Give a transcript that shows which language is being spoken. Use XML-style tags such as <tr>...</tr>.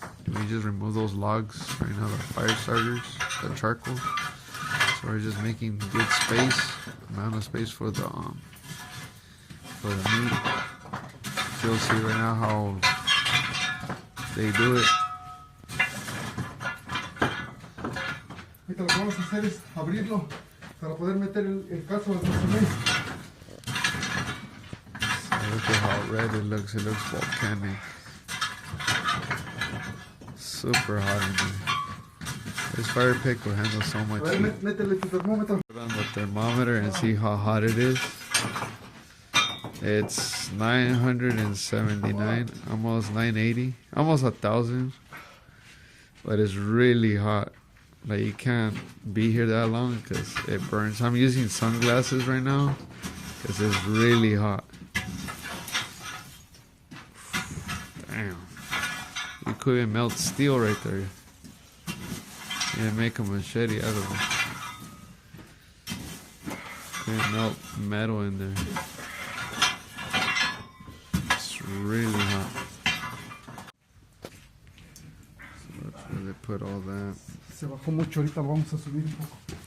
<en>We just remove those logs right now, the fire starters, the charcoal. So we're just making good space, amount of space for the meat. You'll see right now how they do it.</en> <es>Ahorita lo que vamos a hacer es abrirlo para poder meter el caso al mes.</es> <en>So look at how red it looks. It looks volcanic. Super hot in here. This fire pit will handle so much heat.</en> <es>Métele tu termómetro.</es> <en>Put on the thermometer and see how hot it is. It's 979, almost 980, almost 1,000. But it's really hot. Like you can't be here that long because it burns. I'm using sunglasses right now because it's really hot. Damn. You couldn't melt steel right there. Yeah, make a machete out of it. Couldn't melt metal in there. It's really hot. So that's where they put all that.</en> <es>Se bajó mucho, ahorita lo vamos a subir un poco.</es>